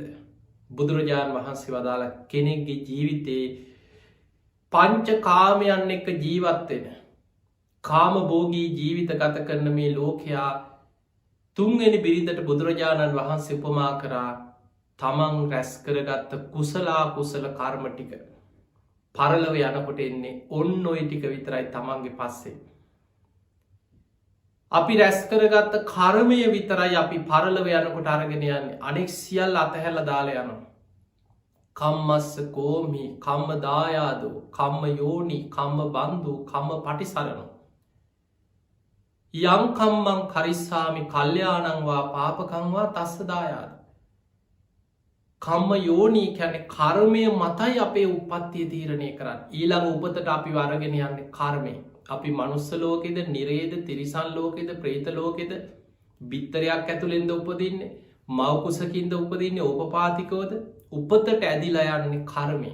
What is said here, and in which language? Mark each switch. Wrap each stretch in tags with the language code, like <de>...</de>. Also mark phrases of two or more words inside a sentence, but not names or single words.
<si>බුදුරජාණන් වහන්සේ වදාළ කෙනෙක්ගේ ජීවිතේ පංච කාමයන් එක්ක ජීවත් වෙන කාම භෝගී ජීවිත ගත කරන මේ ලෝකයා තුන්වෙනි බිරිඳට බුදුරජාණන් වහන්සේ උපමා කරා තමන් රැස් කරගත්ත කුසල කර්ම ටික පරලව යනකොට එන්නේ ඔන්න ඔය ටික විතරයි තමන්ගේ පස්සේ. අපි රැස් කරගත්ත කර්මය විතරයි අපි පරලව යනකොට අරගෙන යන්නේ. අනෙක් සියල්ල අතහැරලා දාලා යනවා.</si> <pi>කම්මස්ස කෝමි කම්ම දායාදෝ කම්ම යෝනි කම්ම බන්දු කම්ම පටිසරණෝ යං කම්මං කරිස්සාමි කල්යාණංවා පාපකංවා තස්ස දායාද. කම්ම යෝනී</pi> <si>කියන්නේ කර්මය මතයි අපේ උපත්තිය තීරණය කරන්න. ඊළඟ උපතට අපි වරගෙන යන්නේ කර්මය. අපි මනුස්ස ලෝකෙද නිරේද තිරිසන් ලෝකෙද ප්‍රේත ලෝකෙද බිත්තරයක් ඇතුළෙන්ද උපදින්නේ මවකුසකින්ද උපදින්නේ ඕපපාතිකවද උපතට ඇදිලා යන්නේ කර්මය.</si>